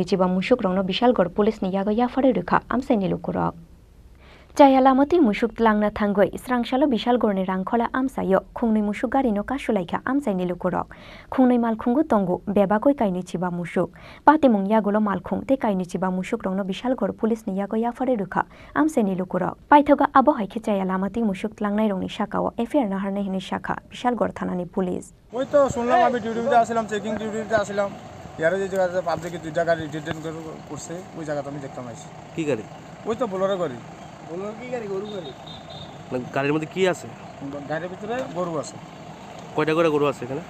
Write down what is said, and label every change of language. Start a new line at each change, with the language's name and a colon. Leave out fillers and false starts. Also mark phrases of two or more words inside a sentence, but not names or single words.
Kok Borok: chiba musuk rongno bishal gor police ni yago yafare rukha amsaini lukurok Jayalamati musuk tlangna thangoi srangsalo bishal gorni rangkhola amsayo khungnei musuk gari no kasulaikha amsaini lukurok khungnei malkhungo tongo bebagoi kainoi chiba musuk patimung yagulo malkhung te kainoi chiba musuk rongno bishal gor police ni yago yafare rukha amsaini lukurok paithoga abo haike Jayalamati musuk tlangnai rongni shakao affair na harne hini shakha bishal gor thanani police
Bangla: ওই তো শুনলাম আমি ডিউটিতে আসলাম চেকিং ডিউটিতে আসলাম ইয়ারে যে জায়গাতে পাবলিকে দুই জায়গা ডিটেইন করছে ওই জায়গাতে আমি দেখতাম আইছি কি গাড়ি? ওই তো বোলেরো গাড়ি বোলেরো কি গাড়ি গরু গাড়ি গাড়ির মধ্যে কি আছে? গাড়ির ভিতরে গরু আছে। কয়টা করে গরু আছে এখানে?